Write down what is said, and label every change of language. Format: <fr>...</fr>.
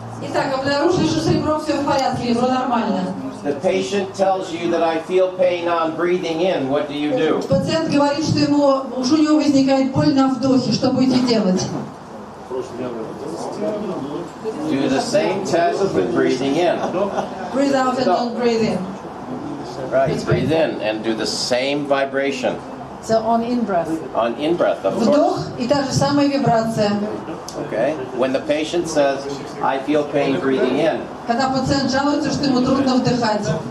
<ru>Итак, обнаружили, что с ребром все в порядке, ребро нормально.</ru> <en>The patient tells you that I feel pain on breathing in. What do you do?</en> <ru>Пациент говорит, что у него возникает боль на вдохе. Что будете делать?</ru> <en>Do the same test with breathing in. Breathe out and don't breathe in. Right, breathe in and do the same vibration. So on in-breath. On in-breath, of course.</en> <ru>Вдох и та же самая вибрация.</ru> <en>Okay? When the patient says, I feel pain breathing in.</en> <ru>Когда пациент жалуется, что ему трудно вдыхать.</ru>